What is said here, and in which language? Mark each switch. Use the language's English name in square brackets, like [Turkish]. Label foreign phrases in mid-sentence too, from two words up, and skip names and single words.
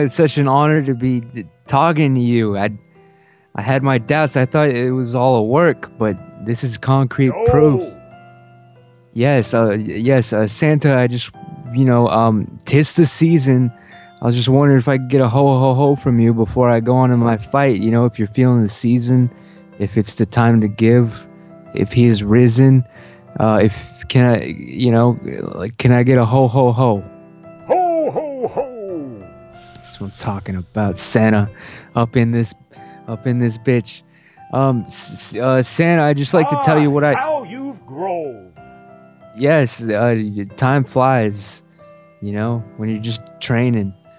[English] It's such an honor to be talking to you. I had my doubts. I thought it was all a work, but this is concrete proof. Yes, Santa. I just, tis the season. I was just wondering if I could get a ho ho ho from you before I go on in my fight. You know, if you're feeling the season, if it's the time to give, if he is risen, can I get a ho ho ho? Ho, ho, ho! That's what I'm talking about, Santa. Up in this bitch. Santa, I'd just like to tell you what how you've grown. Yes, time flies, when you're just training.